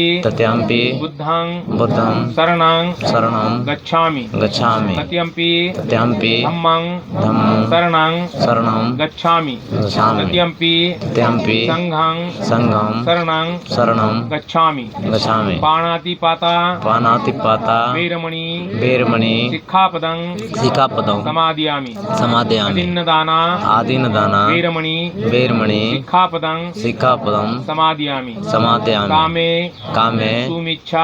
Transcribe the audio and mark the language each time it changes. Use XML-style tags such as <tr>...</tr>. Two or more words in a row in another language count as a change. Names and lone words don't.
<pi>तृतीयंपि बुद्धं बुद्धं शरणं शरणं गच्छामि गच्छामि तृतीयंपि तृतीयंपि धम्मं धम्मं शरणं शरणं गच्छामि गच्छामि तृतीयंपि तृतीयंपि संघं संघं शरणं शरणं गच्छामि गच्छामि पाणातिपाता पानातिपाता वीरमणि वेरमणि शिक्षापदं शिखापदं समादयामि समादयामि अदिन्नदाना आदीनदाना वीरमणि वेरमणि शिक्षापदं शिखापदं समादयामि समादयामि कामे कामे सुमिच्छा</pi>